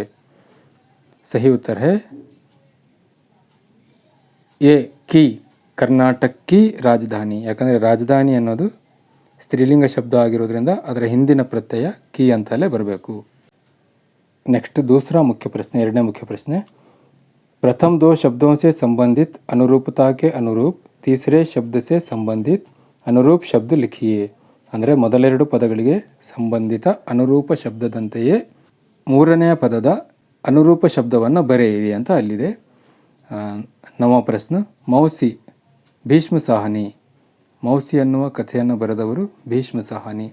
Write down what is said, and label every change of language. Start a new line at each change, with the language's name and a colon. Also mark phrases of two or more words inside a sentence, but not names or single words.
Hindi: सही उत्तर है ए, की. कर्नाटक की राजधानी.
Kannada: ಯಾಕಂದರೆ ರಾಜಧಾನಿ ಅನ್ನೋದು ಸ್ತ್ರೀಲಿಂಗ ಶಬ್ದ ಆಗಿರೋದ್ರಿಂದ ಅದರ ಹಿಂದಿನ ಪ್ರತ್ಯಯ ಕಿ ಅಂತಲೇ ಬರಬೇಕು. ನೆಕ್ಸ್ಟ್, दूसरा ಮುಖ್ಯ ಪ್ರಶ್ನೆ, 2ನೇ ಮುಖ್ಯ ಪ್ರಶ್ನೆ,
Hindi: प्रथम 2 शब्दों से संबंधित अनुरूपता के अनुरूप तीसरे शब्द से संबंधित अनुरूप शब्द लिखिए.
Kannada: ಅಂದರೆ ಮೊದಲೆರಡು ಪದಗಳಿಗೆ ಸಂಬಂಧಿತ ಅನುರೂಪ ಶಬ್ದದಂತೆಯೇ ಮೂರನೆಯ ಪದದ ಅನುರೂಪ ಶಬ್ದವನ್ನು ಬರೆಯಿರಿ ಅಂತ ಅಲ್ಲಿದೆ. 9వ ಪ್ರಶ್ನೆ, ಮೌಸಿ ಭೀಷ್ಮ ಸಾಹನಿ. ಮೌಸಿ ಅನ್ನುವ ಕಥೆಯನ್ನು ಬರೆದವರು ಭೀಷ್ಮ ಸಾಹನಿ.